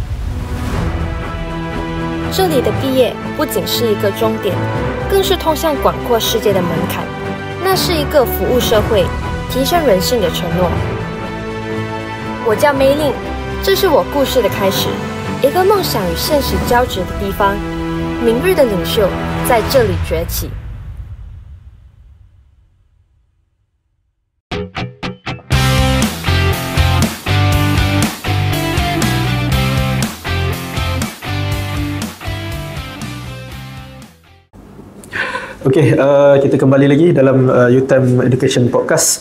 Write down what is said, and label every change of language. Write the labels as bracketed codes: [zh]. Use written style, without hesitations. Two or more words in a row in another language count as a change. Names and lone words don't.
[zh] 这里的毕业不仅是一个终点，更是通向广阔世界的门槛。那是一个服务社会、提升人性的承诺。我叫梅琳，这是我故事的开始，一个梦想与现实交织的地方。明日的领袖在这里崛起。 [ms] Okey, kita kembali lagi dalam UTM Education Podcast.